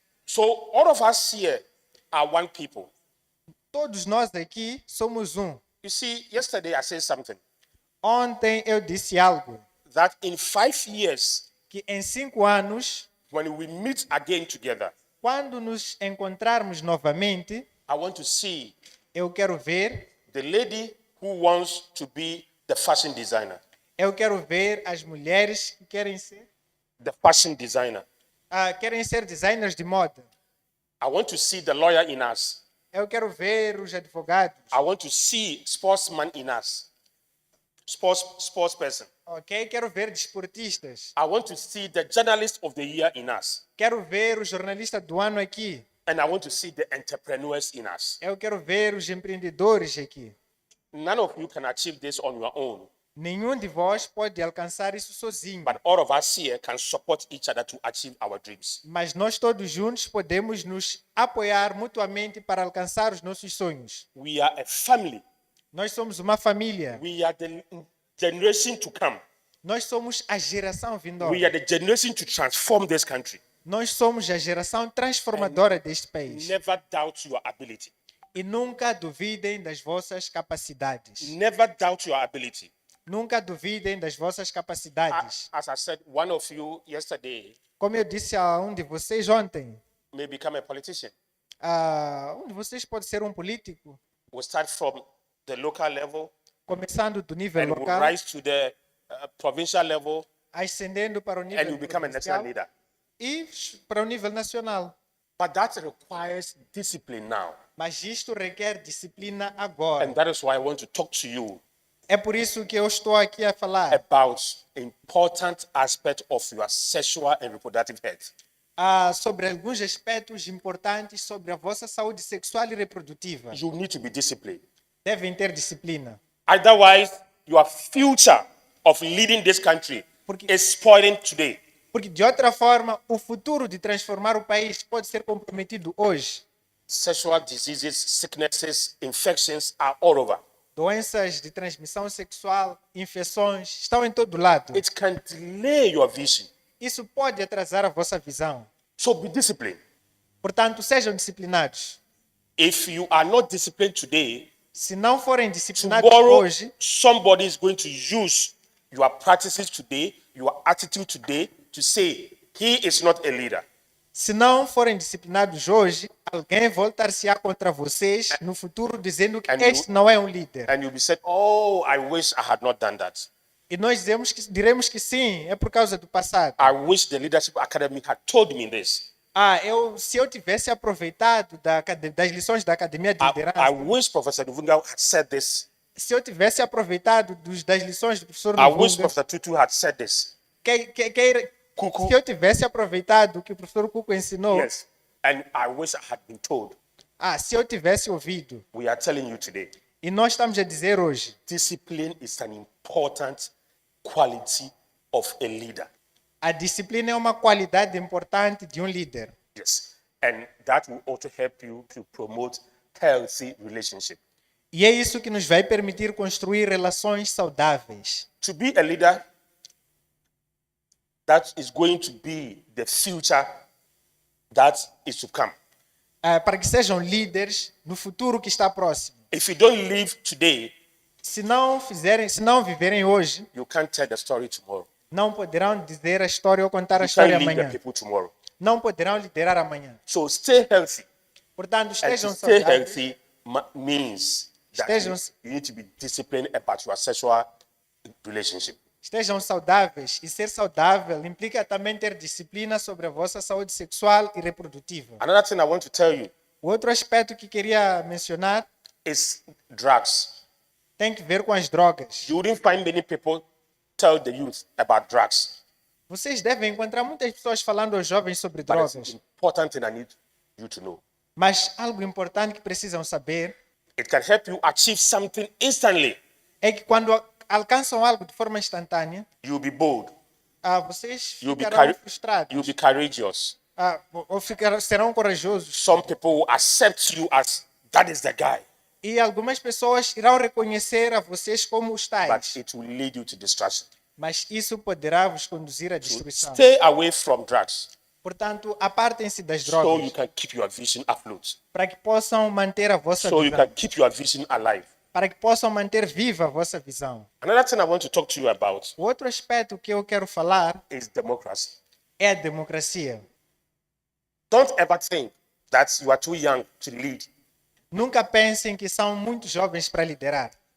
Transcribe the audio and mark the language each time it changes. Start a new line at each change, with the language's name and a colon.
English: So all of us here are one people.
Portuguese: Todos nós aqui somos um.
English: You see, yesterday I said something
Portuguese: Ontem eu disse algo
English: that in 5 years,
Portuguese: que em 5 anos,
English: when we meet again together,
Portuguese: quando nos encontrarmos novamente,
English: I want to see
Portuguese: eu quero ver
English: the lady who wants to be the fashion designer.
Portuguese: Eu quero ver as mulheres que querem ser designers de moda.
English: I want to see the lawyer in us.
Portuguese: Eu quero ver os advogados.
English: I want to see sportsman in us. Sports person.
Portuguese: Ok? Quero ver desportistas.
English: I want to see the journalist of the year in us.
Portuguese: Quero ver o jornalista do ano aqui.
English: And I want to see the entrepreneurs in us.
Portuguese: Eu quero ver os empreendedores aqui.
English: None of you can achieve this on your own,
Portuguese: Nenhum de vós pode alcançar isso sozinho.
English: but all of us here can support each other to achieve our dreams.
Portuguese: Mas nós todos juntos podemos nos apoiar mutuamente para alcançar os nossos sonhos.
English: We are a family.
Portuguese: Nós somos uma família.
English: We are the generation to come.
Portuguese: Nós somos a geração vindoura.
English: We are the generation to transform this country.
Portuguese: Nós somos a geração transformadora deste país.
English: Never doubt your ability.
Portuguese: E nunca duvidem das vossas capacidades.
English: Never doubt your ability.
Portuguese: Nunca duvidem das vossas capacidades.
English: As I said, one of you yesterday
Portuguese: Como eu disse a um de vocês ontem,
English: may become a politician.
Portuguese: um de vocês pode ser um político,
English: We'll start from the local level
Portuguese: começando do nível
English: and we'll
Portuguese: local,
English: rise to the provincial level
Portuguese: ascendendo para o
English: and
Portuguese: nível
English: you become a national
Portuguese: provincial
English: leader.
Portuguese: e para o nível nacional.
English: But that requires discipline now.
Portuguese: Mas isto requer disciplina agora.
English: And that is why I want to talk to you
Portuguese: É por isso que eu estou aqui a falar
English: about important aspect of your sexual and reproductive health.
Portuguese: sobre alguns aspectos importantes sobre a vossa saúde sexual e reprodutiva.
English: You need to be disciplined.
Portuguese: Devem ter disciplina.
English: Otherwise, your future of leading this country is spoiling today.
Portuguese: Porque, de outra forma, o futuro de transformar o país pode ser comprometido hoje.
English: Sexual diseases, sicknesses, infections are all over.
Portuguese: Doenças de transmissão sexual, infecções, estão em todo lado.
English: It can delay your vision.
Portuguese: Isso pode atrasar a vossa visão.
English: So be disciplined.
Portuguese: Portanto, sejam disciplinados.
English: If you are not disciplined today,
Portuguese: Se não forem disciplinados
English: tomorrow
Portuguese: hoje,
English: somebody is going to use your practices today, your attitude today to say he is not a leader.
Portuguese: se não forem disciplinados hoje, alguém voltar-se-á contra vocês no futuro dizendo que
English: And
Portuguese: este não é um líder.
English: And you'll be said, oh, I wish I had not done that.
Portuguese: E nós diremos que sim, é por causa do passado.
English: I wish the Leadership Academy had told me this.
Portuguese: Se eu tivesse aproveitado das lições da Academia de
English: I
Portuguese: Liderança,
English: wish Professor Nuvunga had said this.
Portuguese: se eu tivesse aproveitado das lições do professor
English: I wish Professor Tutu had said this. Cuckoo.
Portuguese: se eu tivesse aproveitado o que o professor Cuco ensinou,
English: Yes. And I wish I had been told.
Portuguese: se eu tivesse ouvido,
English: We are telling you today,
Portuguese: e nós estamos a dizer hoje,
English: discipline is an important quality of a leader.
Portuguese: a disciplina é uma qualidade importante de um líder.
English: Yes. And that will also help you to promote healthy relationship.
Portuguese: E é isso que nos vai permitir construir relações saudáveis.
English: To be a leader that is going to be the future that is to come.
Portuguese: Para que sejam líderes no futuro que está próximo.
English: If you don't live today,
Portuguese: Se não viverem hoje,
English: you can't tell the story tomorrow.
Portuguese: não poderão dizer a história ou contar a
English: You
Portuguese: história
English: can't lead the
Portuguese: amanhã.
English: people tomorrow.
Portuguese: Não poderão liderar amanhã.
English: So stay healthy.
Portuguese: Portanto,
English: And
Portuguese: estejam
English: to stay
Portuguese: saudáveis.
English: healthy means that
Portuguese: Estejam-
English: you need to be disciplined about your sexual relationship.
Portuguese: Estejam saudáveis. E ser saudável implica também ter disciplina sobre a vossa saúde sexual e reprodutiva.
English: Another thing I want to tell you
Portuguese: O outro aspecto que queria mencionar
English: is drugs.
Portuguese: tem que ver com as drogas.
English: You wouldn't find many people tell the youth about drugs.
Portuguese: Vocês devem encontrar muitas pessoas falando aos jovens sobre
English: But it's
Portuguese: drogas.
English: important thing I need you to know.
Portuguese: Mas algo importante que precisam saber
English: It can help you achieve something instantly.
Portuguese: é que quando alcançam algo de forma instantânea,
English: You'll be bold.
Portuguese: vocês
English: You'll be,
Portuguese: ficarão frustrados.
English: you'll be courageous.
Portuguese: Ou serão corajosos.
English: Some people will accept you as that is the guy,
Portuguese: E algumas pessoas irão reconhecer a vocês como os
English: but
Portuguese: tais.
English: it will lead you to destruction.
Portuguese: Mas isso poderá vos conduzir à
English: So
Portuguese: destruição.
English: stay away from drugs
Portuguese: Portanto, apartem-se das
English: so you
Portuguese: drogas
English: can keep your vision afloat,
Portuguese: para que possam manter a vossa
English: so you
Portuguese: visão.
English: can keep your vision alive.
Portuguese: Para que possam manter viva a vossa visão.
English: Another thing I want to talk to you about
Portuguese: O outro aspecto que eu quero falar
English: is democracy.
Portuguese: é a democracia.
English: Don't ever think that you are too young to lead.
Portuguese: Nunca pensem que são muito jovens para liderar.